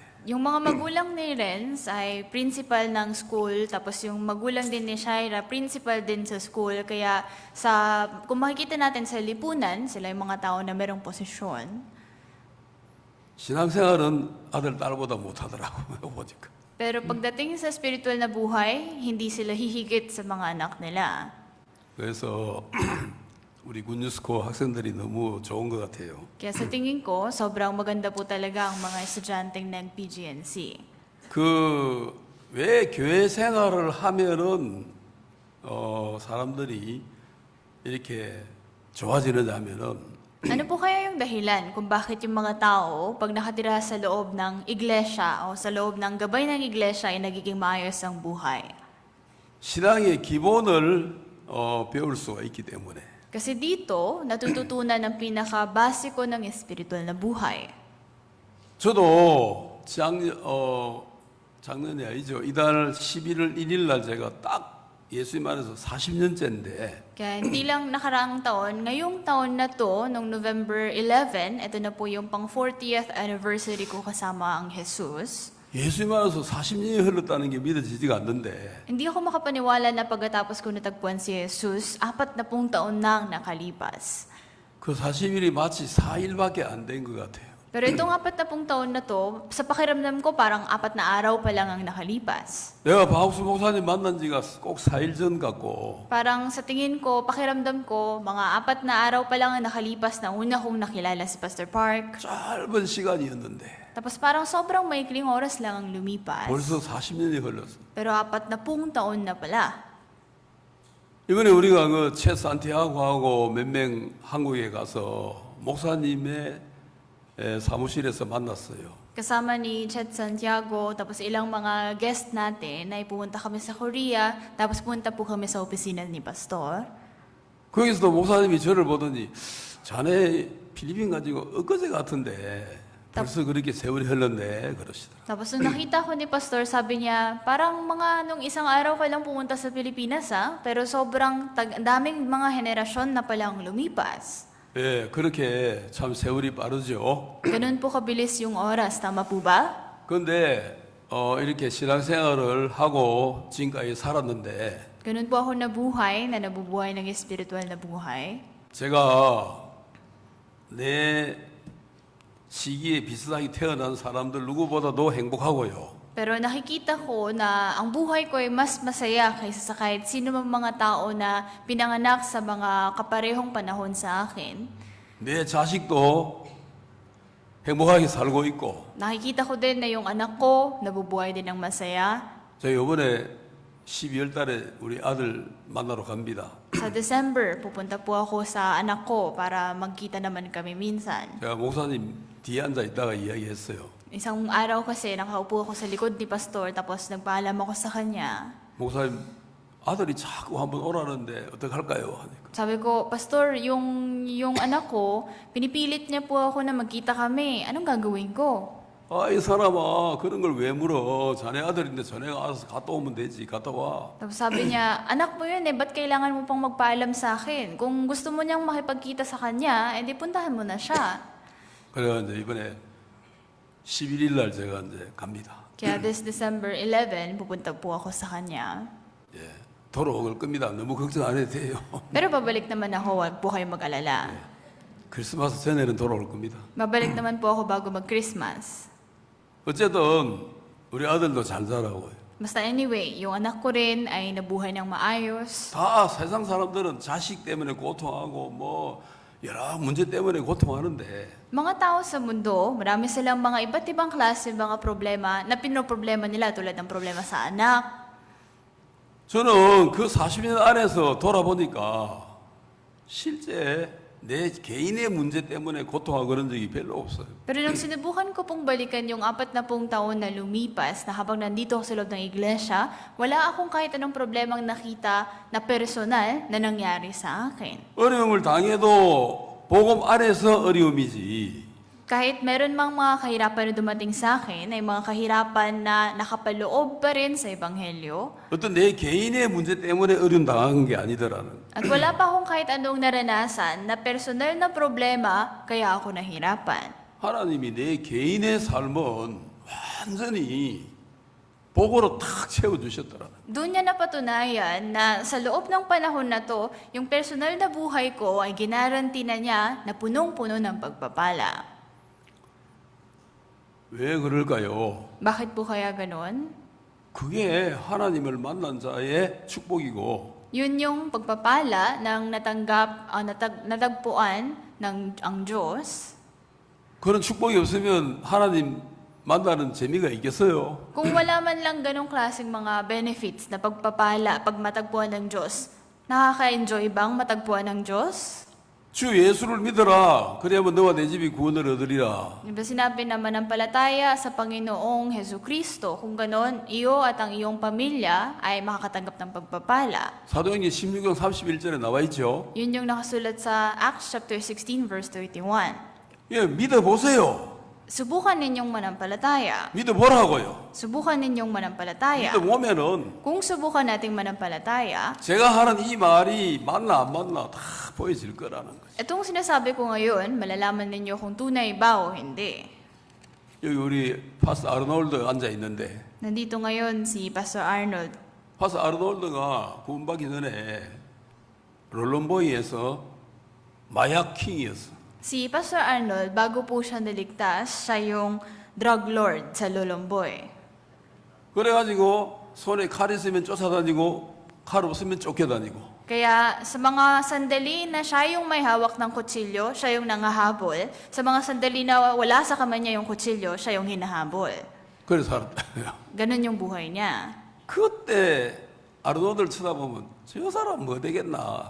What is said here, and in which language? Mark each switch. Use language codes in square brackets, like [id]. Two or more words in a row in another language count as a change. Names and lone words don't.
[tl] Yung mga magulang ni Renz ay principal ng school, tapos yung magulang din ni Shaira, principal din sa school. Kaya kung makikita natin sa lipunan, sila yung mga tao na merong posisyon. [ko] 신앙생활은 아들 딸보다 못하더라고요. 보니까. [tl] Pero pagdating sa spiritual na buhay, hindi sila hihigit sa mga anak nila. [ko] 그래서 우리 군뉴스코 학생들이 너무 좋은 것 같아요. [tl] Kaya sa tingin ko, sobrang maganda po talaga ang mga estudyanteng ng PGNC. [ko] 그 왜 교회 생활을 하면은 사람들이 이렇게 좋아지느냐면은 [tl] Ano po kaya yung dahilan kung bakit yung mga tao, pag nakatira sa loob ng iglesia o sa loob ng gabay ng iglesia, ay nagiging maayos ang buhay? [ko] 신앙의 기본을 배울 수가 있기 때문에. [tl] Kasi dito, natututunan ang pinaka-basiko ng espiritual na buhay. [ko] 저도 작년이 아니죠. 이달 11월 1일 날 제가 딱 예수님 안에서 40년째인데 [tl] Kaya hindi lang nakaraang taon, ngayong taon na to, noong November 11, ito na po yung pang 40th anniversary ko kasama ang Jesus. [ko] 예수님 안에서 40년이 흘렀다는 게 믿어지지가 않는데 [tl] Hindi ako makapaniwala na pagkatapos ko natagpuan si Jesus, 40 taon na ang nakalipas. [ko] 그 40일이 마치 4일밖에 안 된 것 같아요. [tl] Pero itong 40 taon na to, sa pakiramdam ko parang 4 na araw pa lang ang nakalipas. [ko] 내가 박옥수 목사님 만난 지가 꼭 4일 전 같고 [tl] Parang sa tingin ko, pakiramdam ko, mga 4 na araw pa lang ang nakalipas na una kong nakilala si Pastor Park. [ko] 짧은 시간이었는데 [tl] Tapos parang sobrang maikling oras lang ang lumipas. [ko] 벌써 40년이 흘렀어. [tl] Pero 40 taon na pala. [ko] 이번에 우리가 그 채 산티아고하고 몇 명 한국에 가서 목사님의 사무실에서 만났어요. [tl] Kasama ni Chet Santiago, tapos ilang mga guest natin, ay pumunta kami sa Korea, tapos pumunta po kami sa opisina ni Pastor. [ko] 거기서도 목사님이 저를 보더니 자네 필리핀 가지고 엊그제 같은데 벌써 그렇게 세월이 흘렀네 그러시더라고요. [tl] Tapos nung nakita ko ni Pastor, sabi niya, parang mga nung isang araw ka lang pumunta sa Pilipinas pero sobrang daming mga henerasyon na palang lumipas. [ko] 예, 그렇게 참 세월이 빠르죠. [tl] Ganun po kabilis yung oras, tama po ba? [ko] 그런데 이렇게 신앙생활을 하고 지금까지 살았는데 [tl] Ganun po ako nabuhay, na nabubuhay ng espiritual na buhay. [ko] 제가 내 시기에 비슷하게 태어난 사람들 누구보다도 행복하고요. [tl] Pero nakikita ko na ang buhay ko ay mas masaya kaysa sa kahit sino mang mga tao na pinanganak sa mga kaparehong panahon sa akin. [ko] 내 자식도 행복하게 살고 있고 [tl] Nakikita ko din na yung anak ko nabubuhay din ng masaya. [ko] 저희 이번에 12월 달에 우리 아들 만나러 갑니다. [tl] Sa December, pupunta po ako sa anak ko para magkita naman kami minsan. [ko] 제가 목사님 뒤에 앉아 있다가 이야기했어요. [tl] Isang araw kasi nakaupo ako sa likod ni Pastor tapos nagpaalam ako sa kanya. [ko] 목사님 아들이 자꾸 한번 오라는데 어떡할까요? 하니까. [tl] Sabi ko, Pastor, yung anak ko, pinipilit niya po ako na magkita kami. Anong gagawin ko? [ko] 아, 이 사람아, 그런 걸 왜 물어? 자네 아들인데 자네가 알아서 갔다 오면 되지. 갔다 와. [tl] Tapos sabi niya, anak mo yun eh, ba't kailangan mo pang magpaalam sa akin? Kung gusto mo niyang makipagkita sa kanya, edi puntahan mo na siya. [ko] 그래가 이제 이번에 11일 날 제가 이제 갑니다. [tl] Kaya [en] this December 11, [tl] pupunta po ako sa kanya. [ko] 예, 돌아올 겁니다. 너무 걱정 안 해도 돼요. [tl] Pero pabalik naman ako, huwag po kayong mag-alala. [ko] 크리스마스 전에는 돌아올 겁니다. [tl] Mabalik naman po ako bago mag-Christmas. [ko] 어쨌든 우리 아들도 잘 자라고요. [tl] Basta anyway, yung anak ko rin ay nabuhay ng maayos. [ko] 다 세상 사람들은 자식 때문에 고통하고 뭐 여러 문제 때문에 고통하는데 [tl] Mga tao sa mundo, marami silang mga iba't ibang klase mga problema na pinoproblema nila tulad ng problema sa anak. [ko] 저는 그 40년 안에서 돌아보니까 실제 내 개인의 문제 때문에 고통하고 그런 적이 별로 없어요. [tl] Pero nung sinubukan ko pong balikan yung 40 taon na lumipas na habang nandito ako sa loob ng iglesia, wala akong kahit anong problemang nakita na personal na nangyari sa akin. [ko] 어려움을 당해도 복음 안에서 어려움이지. [tl] Kahit meron mang mga kahirapan na dumating sa akin, ay mga kahirapan na nakapaloob pa rin sa Ebanghelyo. [ko] 어떤 내 개인의 문제 때문에 어려움 당한 게 아니더라는. [tl] At wala pa akong kahit anong naranasan na personal na problema, kaya ako nahirapan. [ko] 하나님이 내 개인의 삶은 완전히 복으로 탁 채워주셨더라는. [tl] Doon niya napatunayan na sa loob ng panahon na to, yung personal na buhay ko ay ginaranti na niya na punong-puno ng pagpapala. [ko] 왜 그럴까요? [tl] Bakit po kaya ganon? [ko] 그게 하나님을 만난 자의 축복이고 [tl] Yun yung pagpapala ng natagpuan ng ang Diyos. [ko] 그런 축복이 없으면 하나님 만나는 재미가 있겠어요? [tl] Kung wala man lang ganong klaseng mga benefits na pagpapala pag matagpuan ng Diyos, nakaka-enjoy bang matagpuan ng Diyos? [ko] 주 예수를 믿어라. 그래야만 너와 내 집이 구원을 얻으리라. [tl] Diba sinabi naman ng palataya sa Panginoong Hesus Kristo, kung ganon, iyo at ang iyong pamilya ay makakatanggap ng pagpapala. [ko] 사도행전 16장 31절에 나와 있죠. [tl] Yun yung nakasulat sa [en] Acts chapter 16 verse 31. [ko] 예, 믿어보세요. [tl] Subukan ninyong manampalataya. [ko] 믿어보라고요. [tl] Subukan ninyong manampalataya. [ko] 믿어보면은 [tl] Kung subukan nating manampalataya, [ko] 제가 하는 이 말이 맞나 안 맞나 다 보여질 거라는 거죠. [tl] itong sinasabi ko ngayon, malalaman ninyo kung tunay ba o hindi. [ko] 여기 우리 파스 아르놀드 앉아 있는데 [tl] Nandito ngayon si Pastor Arnold. [ko] 파스 아르놀드가 구원받기 전에 롤런보이에서 마약 킹이었어. [tl] Si Pastor Arnold, bago po siya naligtas, siya yung drug lord sa Lolomboy. [ko] 그래가지고 손에 칼 있으면 쫓아다니고 칼 없으면 쫓겨다니고. [tl] Kaya sa mga sandali na siya yung may hawak ng kutsilyo, siya yung nangahabol. Sa mga sandali na wala sa kamay niya yung kutsilyo, siya yung hinahabol. [ko] 그래서 살았다. [tl] Ganon yung buhay niya. [ko] 그때 아르놀드를 쳐다보면 저 사람 뭐 되겠나.